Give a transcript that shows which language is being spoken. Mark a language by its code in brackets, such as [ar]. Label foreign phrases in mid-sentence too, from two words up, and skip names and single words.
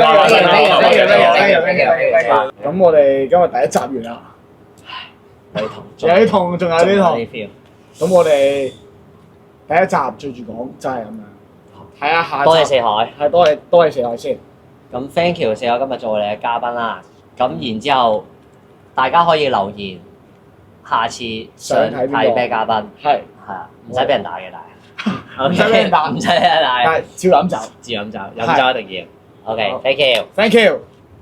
[yue] 咁我哋今日第一集完啦，有啲痛，仲有啲痛。咁我哋第一集最住講真係咁樣，睇下下集。多謝四海。係多謝四海先。咁 [en] thank you [yue] 四海今日做我哋嘅嘉賓啦。咁然之後，大家可以留言，下次想睇咩嘉賓？係啊，唔使俾人打嘅，但係唔使俾人打唔使俾人打，係照飲酒。照飲酒，飲酒一定要。 [en] OK，thank you。 Thank you。